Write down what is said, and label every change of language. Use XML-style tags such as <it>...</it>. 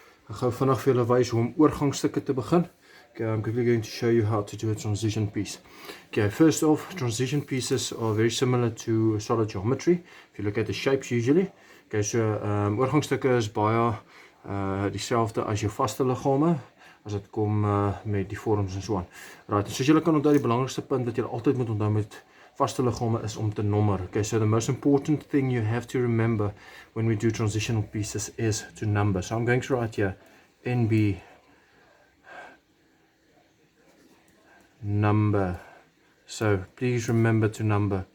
<af>Ek gaan vandag vir julle wys hoe om oorgangstukke te begin.</af> <en>Okay, I'm quickly going to show you how to do a transition piece. Okay, first off, transition pieces are very similar to solid geometry. If you look at the shapes usually.</en> <af>Okay, so oorgangstukke is baie dieselfde as jou vaste liggame as dit kom met die vorms en so aan. Right, soos julle kan onthou, die belangrikste punt wat julle altyd moet onthou met vaste liggame is om te nommer.</af> <en>Okay, so the most important thing you have to remember when we do transitional pieces is to number. So I'm going to write here NB number. So please remember to number.</en>